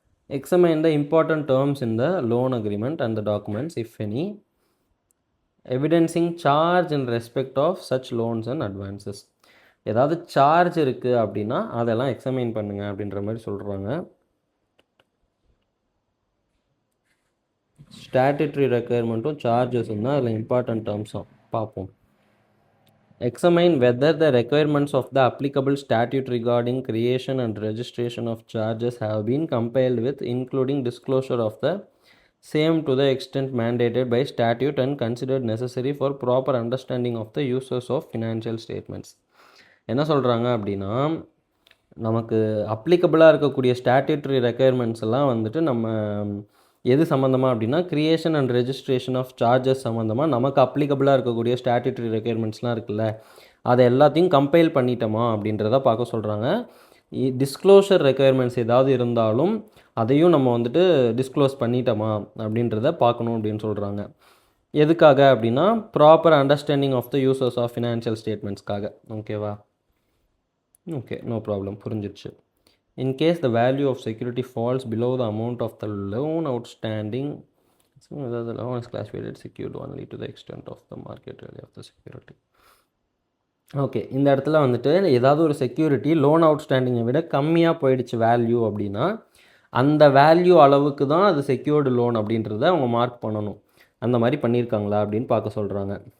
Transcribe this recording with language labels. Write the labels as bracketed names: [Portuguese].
[English] Examine the important terms in the loan agreement and the documents, if any, evidencing charge in respect of such loans and advances. [Tamil] ஏதாவது charge இருக்குது அப்படின்னா அதெல்லாம் examine பண்ணுங்க அப்படின்ற மாதிரி சொல்கிறாங்க. ஸ்டாட்யூட்டரி ரெக்குயர்மெண்ட்டும் சார்ஜஸும் தான் அதில் இம்பார்ட்டன்ட் டேர்ம்ஸும் பார்ப்போம். [English] Examine whether the requirements of the applicable statute regarding creation and registration of charges have been complied with, including disclosure of the same to the extent mandated by statute and considered necessary for proper understanding of the uses of financial statements. [Tamil] என்ன சொல்கிறாங்க அப்படின்னா, நமக்கு அப்ளிகபிளாக இருக்கக்கூடிய statutory requirements எல்லாம் வந்துட்டு நம்ம எது சம்மந்தமாக அப்படின்னா creation and registration of charges சம்மந்தமாக நமக்கு அப்ளிகபிளாக இருக்கக்கூடிய ஸ்டாட்யூட்டரி ரெக்குயர்மெண்ட்ஸ்லாம் இருக்குல்ல, அதை எல்லாத்தையும் கம்பைல் பண்ணிட்டோமா அப்படின்றத பார்க்க சொல்கிறாங்க. டிஸ்க்ளோஷர் ரெக்குயர்மெண்ட்ஸ் ஏதாவது இருந்தாலும் அதையும் நம்ம வந்துட்டு டிஸ்க்ளோஸ் பண்ணிட்டோமா அப்படின்றத பார்க்கணும் அப்படின்னு சொல்கிறாங்க. எதுக்காக அப்படின்னா [English] Proper understanding of the users of financial ஸ்டேட்மெண்ட்ஸ்க்காக. [Tamil] ஓகேவா? Okay, no problem, புரிஞ்சிடுச்சு. [English] In case the value of security falls below the amount of the loan outstanding, so the loan is classified as secured only to the extent of the market value of the security. [Tamil] Okay, இந்த இடத்துல வந்துட்டு ஏதாவது ஒரு security loan அவுட்ஸ்டாண்டிங்கை விட கம்மியாக போயிடுச்சு value அப்படின்னா அந்த வேல்யூ அளவுக்கு தான் அது செக்யூர்டு லோன் அப்படின்றத அவங்க மார்க் பண்ணணும். அந்த மாதிரி பண்ணியிருக்காங்களா அப்படின்னு பார்க்க சொல்கிறாங்க.